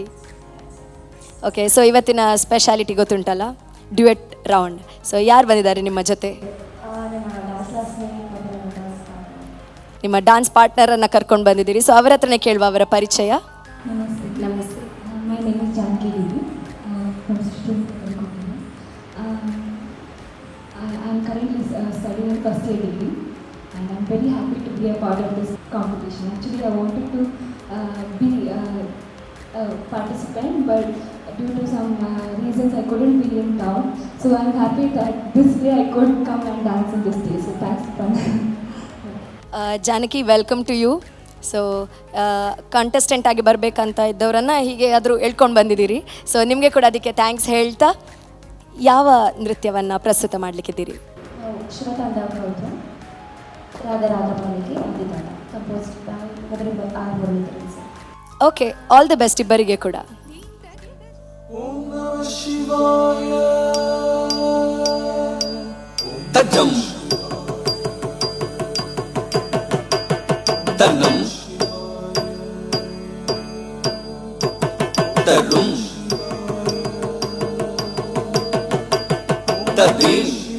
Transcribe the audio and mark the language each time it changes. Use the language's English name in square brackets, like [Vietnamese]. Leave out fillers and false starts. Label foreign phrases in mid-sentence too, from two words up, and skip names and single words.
[Kannada] ಓಕೆ, ಸೊ ಇವತ್ತಿನ ಸ್ಪೆಷಾಲಿಟಿ ಗೊತ್ತುಂಟಲ್ಲ, [English] duet round. [Kannada] ಸೊ ಯಾರು ಬಂದಿದ್ದಾರೆ ನಿಮ್ಮ ಜೊತೆ? ನಿಮ್ಮ [English] dance partner-ನ್ನು [Kannada] ಕರ್ಕೊಂಡು ಬಂದಿದ್ದೀರಿ. ಸೊ ಅವರ ಹತ್ರನೇ ಕೇಳುವ ಅವರ ಪರಿಚಯ. [English] ನಮಸ್ತೆ. my name is ಜಾನಕಿ ದೇವಿ from sister. I am currently studying first year degree and I am very happy to be a part of this competition. Actually, I wanted to be a participant, but due to some reasons I couldn't be in town. So I am happy that this day I could come and dance in this day. So thanks for [Kannada] ಜಾನಕಿ, [English] welcome to you. [Kannada] ಸೊ ಕಂಟೆಸ್ಟೆಂಟ್ ಆಗಿ ಬರಬೇಕಂತ ಇದ್ದವರನ್ನು ಹೀಗೆ ಆದರೂ ಹೇಳ್ಕೊಂಡು ಬಂದಿದ್ದೀರಿ. ಸೊ ನಿಮಗೆ ಕೂಡ ಅದಕ್ಕೆ ಥ್ಯಾಂಕ್ಸ್ ಹೇಳ್ತಾ, ಯಾವ ನೃತ್ಯವನ್ನು ಪ್ರಸ್ತುತ ಮಾಡಲಿಕ್ಕಿದ್ದೀರಿ? ಶಿವತಾಂಡವ ಗೌತ್ರ ರಾಧರಾಧಮನಿಗೆ ಅಂದಿದ್ದಾಳ [English] composed by [Kannada] ಆರ್ ಮುರಳೀಧರನ್ ಸರ್. [English] okay, all the best [Kannada] ಇಬ್ಬರಿಗೆ ಕೂಡ. ತಜ್ಜಂ ತನ್ನಂ ತರುಂ ತದೀಂ